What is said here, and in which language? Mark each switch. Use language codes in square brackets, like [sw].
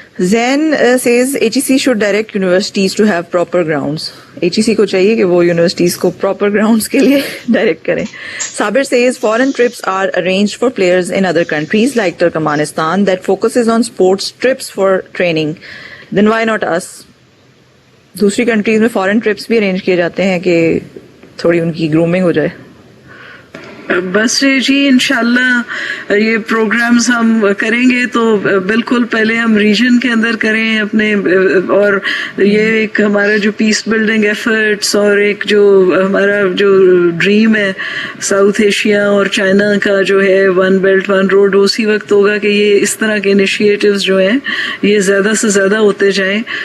[en] Zen says HEC should direct universities to have proper grounds. [ur] HEC کو چاہیے کہ وہ یونیورسٹیز کو پراپر گراؤنڈس کے لیے ڈائریکٹ کریں. [en] Sabir says foreign trips are arranged for players in other countries like Turkmenistan that focuses on sports trips for training. Then why not us? [ur] دوسری countries میں فارن ٹرپس بھی arrange کیے جاتے ہیں کہ تھوڑی ان کی گرومنگ ہو جائے. بس جی انشاءاللہ یہ پروگرامز ہم کریں گے تو بالکل پہلے ہم ریجن کے اندر کریں اپنے, اور یہ ایک ہمارا جو پیس بلڈنگ ایفرٹس اور ایک جو ہمارا جو ڈریم ہے ساؤتھ ایشیا اور چائنا کا جو ہے ون بیلٹ ون روڈ, اسی وقت ہوگا کہ یہ اس طرح کے انیشیٹوز جو ہیں یہ زیادہ سے زیادہ ہوتے جائیں.